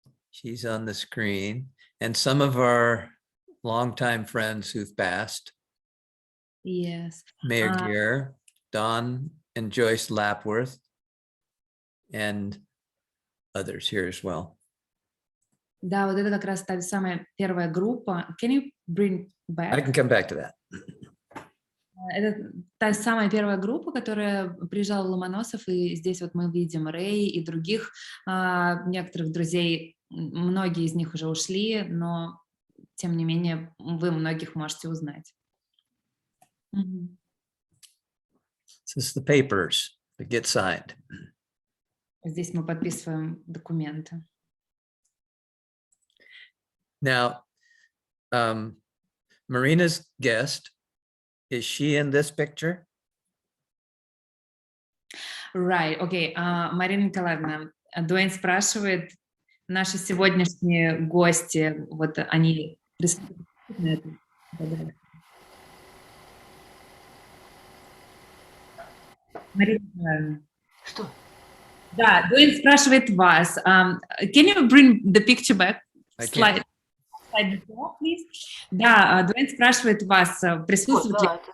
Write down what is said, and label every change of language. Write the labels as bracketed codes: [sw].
[en] She's on the screen. And some of our longtime friends who've passed. Yes. Mayor Gear, Don and Joyce Lapworth, and others here as well. [ru] Да, вот это как раз та самая первая группа. [en] Can you bring back? I can come back to that. [ru] Это та самая первая группа, которая приезжала в Ломоносов, и здесь вот мы видим Рэй и других некоторых друзей. Многие из них уже ушли, но тем не менее вы многих можете узнать. [en] This is the papers that get signed. [ru] Здесь мы подписываем документы. [en] Now, Marina's guest, is she in this picture? Right, okay. [ru] Марина Николаевна, Дуэйн спрашивает, наши сегодняшние гости, вот они присутствуют на этом? Марина Николаевна. Что? Да, Дуэйн спрашивает вас. [en] Can you bring the picture back? Slide before, please. [ru] Да, Дуэйн спрашивает вас, присутствует ли...